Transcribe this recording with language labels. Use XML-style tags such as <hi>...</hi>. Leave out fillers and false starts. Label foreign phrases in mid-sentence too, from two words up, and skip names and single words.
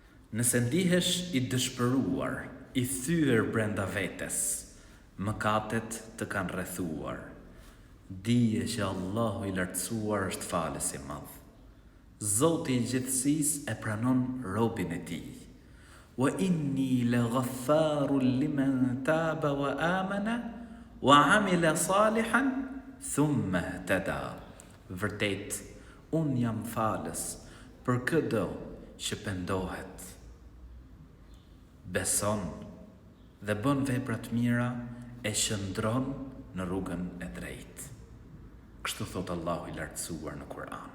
<sq>Nëse ndihesh i dëshpëruar, i thyer brenda vetes, mëkatet të kanë rrethuar. Dije që Allahu i lartësuar është falës i madh. Zoti i gjithësisë e pranon robin e tij.</sq> <ar>وإني لغفار لمن تاب وآمن وعمل صالحا ثم اهتدى.</ar> <sq>Vërtet, unë jam falës për çdo që pendohet, beson dhe bën vepra të mira e qëndron në rrugën e drejtë. Kështu thot Allahu i lartësuar në Kur'an.</sq>